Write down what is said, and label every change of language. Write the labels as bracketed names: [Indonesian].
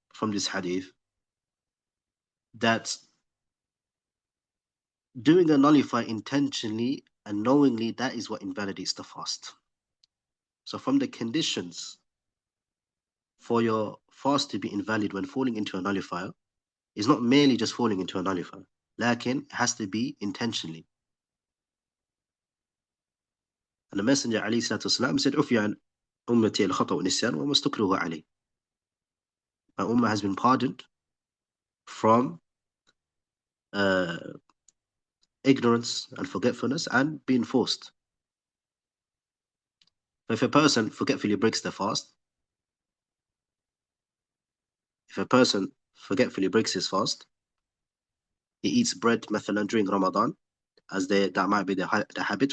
[English] from this hadith that doing a nullifier intentionally and knowingly, that is what invalidates the fast. So from the conditions for your fast to be invalid when falling into a nullifier is not merely just falling into a nullifier, lakin it has to be intentionally. And the Messenger [Arabic] عليه الصلاة والسلام said, عفي عن أمتي الخطأ والنسيان وما استكرهوا عليه. [English] My ummah has been pardoned from ignorance and forgetfulness and being forced. If a person forgetfully breaks the fast, if a person forgetfully breaks his fast, he eats bread [Arabic] مثلا [English] during Ramadan, as that might be the habit.